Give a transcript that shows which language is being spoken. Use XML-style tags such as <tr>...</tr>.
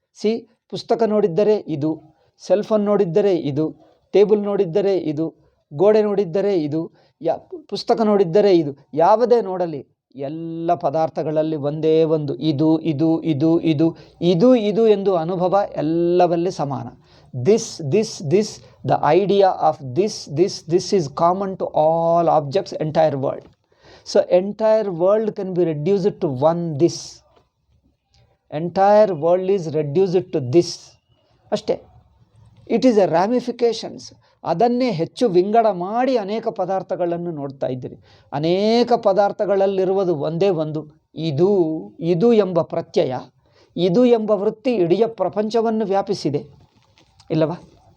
<kn>C, ಪುಸ್ತಕ ನೋಡಿದ್ದರೆ ಇದು, cell phone ನೋಡಿದ್ದರೆ ಇದು, ಟೇಬಲ್ ನೋಡಿದ್ದರೆ ಇದು, ಗೋಡೆ ನೋಡಿದ್ದರೆ ಇದು, ಪುಸ್ತಕ ನೋಡಿದ್ದರೆ ಇದು, ಯಾವುದೇ ನೋಡಲಿ ಎಲ್ಲ ಪದಾರ್ಥಗಳಲ್ಲಿ ಒಂದೇ ಒಂದು ಇದು ಇದು ಇದು ಇದು ಇದು ಇದು ಎಂದು ಅನುಭವ ಎಲ್ಲವಲ್ಲಿ ಸಮಾನ.</kn> <en>This this this, the idea of this this this is common to all objects, entire world. So entire world can be reduced to one this. Entire world is reduced to this.</en> <kn>ಅಷ್ಟೇ.</kn> <en>It is a ramifications.</en> <kn>ಅದನ್ನೇ ಹೆಚ್ಚು ವಿಂಗಡ ಮಾಡಿ ಅನೇಕ ಪದಾರ್ಥಗಳನ್ನು ನೋಡ್ತಾ ಇದ್ದೀರಿ. ಅನೇಕ ಪದಾರ್ಥಗಳಲ್ಲಿರುವುದು ಒಂದೇ ಒಂದು, ಇದು ಇದು ಎಂಬ ಪ್ರತ್ಯಯ, ಇದು ಎಂಬ ವೃತ್ತಿ ಇಡೀ ಪ್ರಪಂಚವನ್ನು ವ್ಯಾಪಿಸಿದೆ ಇಲ್ಲವಾ?</kn>